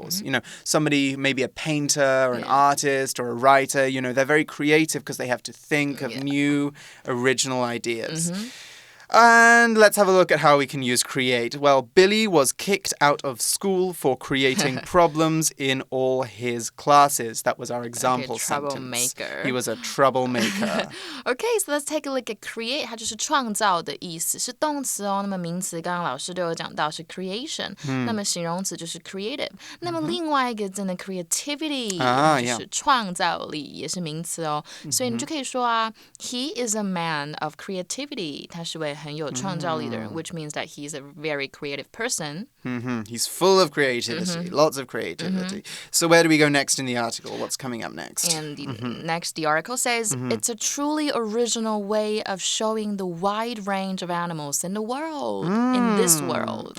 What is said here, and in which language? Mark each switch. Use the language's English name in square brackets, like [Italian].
[English] Or, somebody, maybe a painter or an artist or a writer, they're very creative because they have to think of new, original ideas. And let's have a look at how we can use create. Well, Billy was kicked out of school for creating problems in all his classes. That was our example sentence. He was a troublemaker. Okay, so let's take a look at create. [Chinese] 它就是创造的意思，是动词哦。那么名词刚刚老师都有讲到是 creation，那么形容词就是 creative。那么另外一个字呢 creativity，就是创造力，也是名词哦。所以你就可以说啊 ， [English] He is a man of creativity。 [Chinese] 他是位很有创造力的人 [English] which means that he's a very creative person. He's full of creativity, lots of creativity. So where do we go next in the article? What's coming up next? And next, the article says, it's a truly original way of showing the wide range of animals in the world, in this world.